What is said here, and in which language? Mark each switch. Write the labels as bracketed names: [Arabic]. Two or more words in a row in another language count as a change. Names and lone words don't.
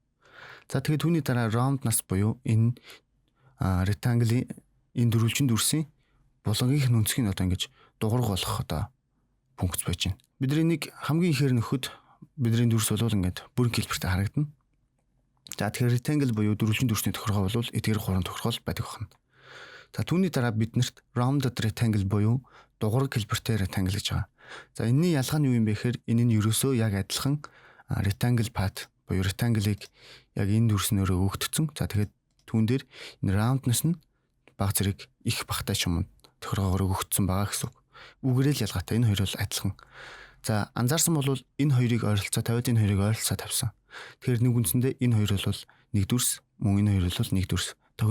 [Mongolian] За тэгээд түүний дараа roundness буюу энэ rectangle-ийн энэ дөрвөлжин дүрсийн булгынх нь өнцгийг одоо ингэж дугуйг болгох одоо функц байж байна. Бидний нэг хамгийн ихээр нөхөд бидний дүрс бол ингээд бүрэн хэлбэртэй харагдана. За тэгэхээр rectangle буюу дөрвөлжин дүрсний тохиргоо бол эдгээр 3 тохиргоо байдаг байна. За түүний дараа биднэрт rounded rectangle буюу дугуйг хэлбэртэй rectangle гэж байгаа. За энэний ялгаа нь юу юм бэ гэхээр энэ нь ерөөсөө яг адилхан [English] rectangle path [Mongolian] буюу rectangle-ыг яг энэ дүрснөөрөө өгдөгцөн. За тэгээд түүн дээр энэ roundness нь баг зэрэг их багтай шуманд тохиргоогоор өгөгдсөн байгаа гэсэн үг. Үгээрээ л ялгаатай. Энэ хоёр бол адилхан. За анзаарсан бол энэ хоёрыг ойролцоо тавиад энэ хоёрыг ойролцоо тавьсан. Тэгэхээр нэг үндсэндээ энэ хоёр бол нэг дүрс, мөн энэ хоёр бол нэг дүрс.